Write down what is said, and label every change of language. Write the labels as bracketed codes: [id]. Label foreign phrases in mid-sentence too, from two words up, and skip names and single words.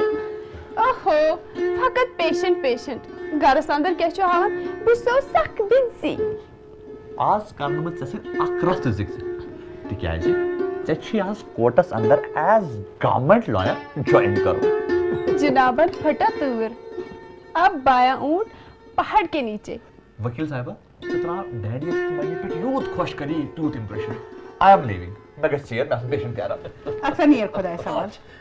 [ks] اوہو فقط پیشنٹ گرس اندر کیا چھُ ہاوان بہٕ چھسو سخ بِزی آز کرنہٕ بہٕ ژےٚ سۭتۍ اکھ رَف تہِ ذِکر تِکیازِ ژےٚ چھُے آز کورٹس اندر [en] as government lawyer [ks] جویِن کرُن جنابن پھٹا تۭر [ur] اب بایا اونٹ پہاڑ کے نیچے [ks] ؤکیٖل صاحبہ ژٕ ترٛاو ڈیڈیَس تہٕ ممی پٮ۪ٹھ یوٗت خۄش کری تیوٗت اِمپرٛیشن [en] I am leaving [ks] مےٚ گژھِ ژیر مےٚ آسان پیشنٹ پیاران اچھا نیر خۄدایس حوال